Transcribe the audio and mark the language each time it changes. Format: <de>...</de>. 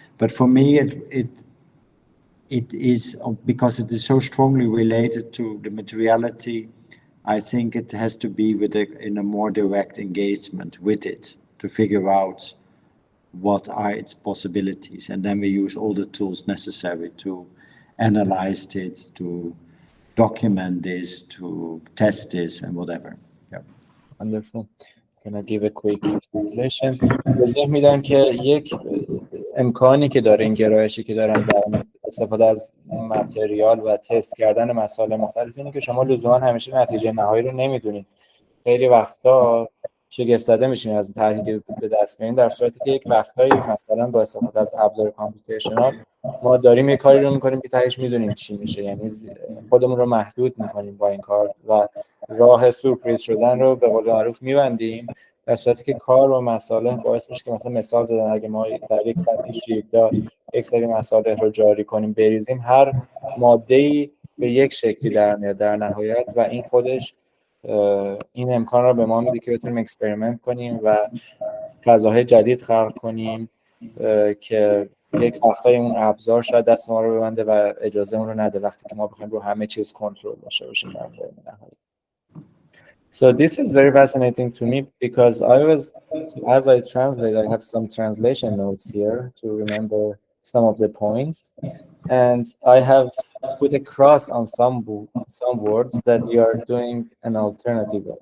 <en>But for me, it is, because it is so strongly related to the materiality, I think it has to be in a more direct engagement with it to figure out what are its possibilities. And then we use all the tools necessary to analyze it, to document this, to test this and whatever. Yeah. Wonderful. Can I give a quick translation?</en> <fa>توضیح میدم که یک امکانی که داره، این گرایشی که دارن در استفاده از متریال و تست کردن مسائل مختلف، اینه که شما لزوما همیشه نتیجه نهایی رو نمیدونید. خیلی وقتا شگفت زده میشین از طرحی که به دست میارین، در صورتی که یک وقتایی مثلا با استفاده از ابزار کامپیوتیشنال ما داریم یه کاری رو میکنیم که تهش میدونیم چی میشه، یعنی خودمون رو محدود میکنیم با این کار و راه سورپرایز شدن رو به قول معروف میبندیم، در صورتی که کار و مصالح باعث میشه که مثلا مثال زدن اگه ما در یک سطح شیب‌دار یک سری مصالح رو جاری کنیم بریزیم، هر ماده‌ای به یک شکلی در میاد در نهایت و این خودش این امکان رو به ما میده که بتونیم اکسپریمنت کنیم و فضاهای جدید خلق کنیم که یک وقتای اون ابزار شاید دست ما رو ببنده و اجازه اون رو نده وقتی که ما بخوایم رو همه چیز کنترل داشته باشیم در نهایت.</fa> <en>So this is very fascinating to me because as I translate, I have some translation notes here to remember some of the points, and I have put a cross on some words that you are doing an alternative of.</en>